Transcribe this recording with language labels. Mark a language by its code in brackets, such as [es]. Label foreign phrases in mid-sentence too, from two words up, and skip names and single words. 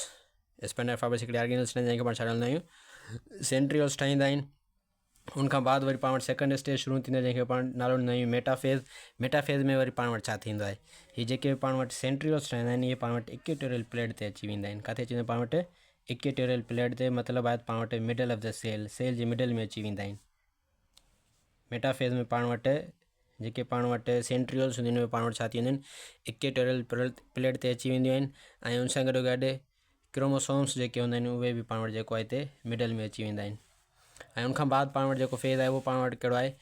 [en] spindle fibers [sd] हिकिड़ी ऑर्गेनिल्स ठहंदा आहिनि जंहिंखे पाण छा नालंदा आहियूं? सेंट्रियोल्स ठाहींदा आहिनि। उनखां बाद वरी पाण वटि [en] second stage [sd] शुरू थींदी आहे जंहिंखे पाण नालो ॾींदा आहियूं मेटाफेज़। मेटाफेज़ में वरी पाण वटि छा थींदो आहे? हीअ जेके पाण वटि सेंट्रियोल्स ठहंदा आहिनि इहे पाण वटि [en] equatorial plate [sd] ते अची वेंदा आहिनि। किथे अची वेंदा पाण वटि? [en] equatorial plate [sd] ते, मतिलबु आहे पाण वटि [en] middle of the cell [sd] जे मिडल में अची वेंदा आहिनि। मेटाफेज़ में पाण वटि जेके पाण वटि सेंट्रियोल्स हूंदियूं आहिनि उहे पाण वटि छा थी वेंदियूं आहिनि? [en] equatorial plate [sd] ते अची वेंदियूं आहिनि। ऐं उन सां गॾोगॾु क्रोमोसोम्स जेके हूंदा आहिनि उहे बि पाण वटि जेको आहे हिते मिडल में अची वेंदा आहिनि। ऐं उनखां बाद पाण वटि जेको फेज़ आहे उहो पाण वटि कहिड़ो आहे?